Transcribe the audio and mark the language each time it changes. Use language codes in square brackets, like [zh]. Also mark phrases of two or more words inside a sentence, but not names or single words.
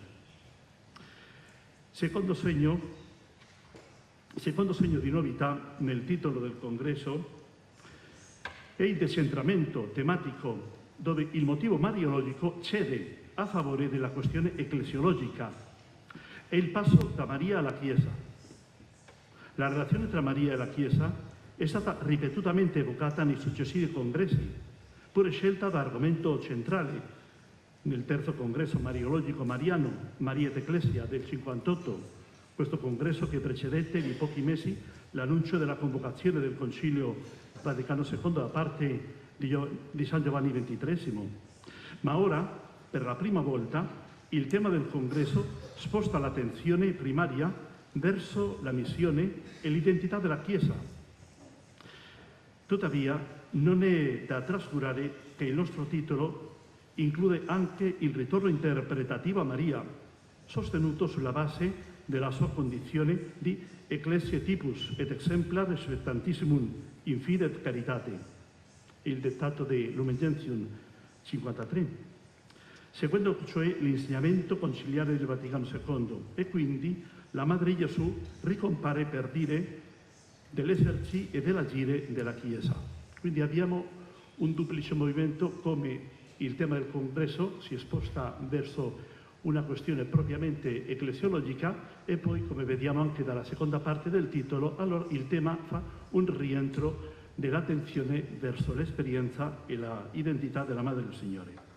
[it] Secondo segno di novità nel titolo del congresso è il decentramento tematico, dove il motivo mariologico cede a favore della questione ecclesiologica. È il passo da Maria alla Chiesa. La relazione tra Maria e la Chiesa è stata ripetutamente evocata nei successivi congressi, pure scelta da argomento centrale nel terzo congresso mariologico mariano, [la] Maria et Ecclesia, [it] del 58, questo congresso che precedette di pochi mesi l'annuncio della convocazione del Concilio Vaticano II da parte di San Giovanni XXIII. Ma ora, per la prima volta, il tema del congresso sposta l'attenzione primaria verso la missione e l'identità della Chiesa. Tuttavia, non è da trascurare che il nostro titolo include anche il ritorno interpretativo a Maria, sostenuto sulla base della sua condizione di [la] Ecclesia Typus et Exemplar Expectantissimum in Fide et Caritate, [it] il dettato di Lumen Gentium 53, seguendo cioè l'insegnamento conciliare del Vaticano II, e quindi la Madre Gesù ricompare per dire dell'esserci e dell'agire della Chiesa. Quindi abbiamo un duplice movimento, come il tema del congresso si sposta verso una questione propriamente ecclesiologica e poi, come vediamo anche dalla seconda parte del titolo, allora il tema fa un rientro dell'attenzione verso l'esperienza e l'identità della Madre del Signore.